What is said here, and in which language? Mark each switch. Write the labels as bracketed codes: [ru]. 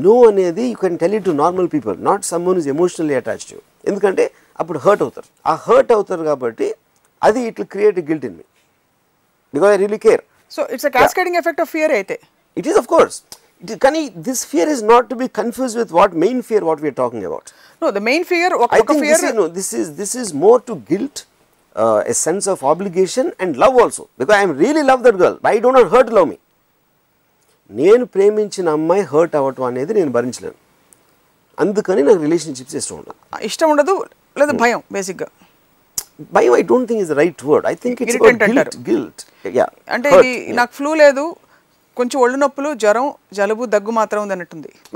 [en] No అనేది you can tell it to normal people, not someone is emotionally attached to you. [te] ఎందుకంటే అప్పుడు hurt అవుతారు. ఆ hurt అవుతారు కాబట్టి అది [en] It will create a guilt in me because I really care. So it's a cascading effect of fear aithe. It is, of course. Kani, this fear is not to be confused with what main fear what we are talking about. No, the main fear, I think fear, this is more to guilt, a sense of obligation and love also. Because I am really love that girl, but I do not hurt love me. [te] నేను ప్రేమించిన అమ్మాయి hurt అవ్వటం అనేది నేను భరించలేను. అందుకని నాకు relationships ఇష్టం ఉండదు లేదా భయం బేసిక్గా. [en] భయం I don't think is the right word. I think it's about guilt. [te] అంటే ఇది నాకు ఫ్లూ లేదు, కొంచెం ఒళ్ళు నొప్పులు, జ్వరం, జలుబు, దగ్గు మాత్రం ఉంది అన్నట్టుంది.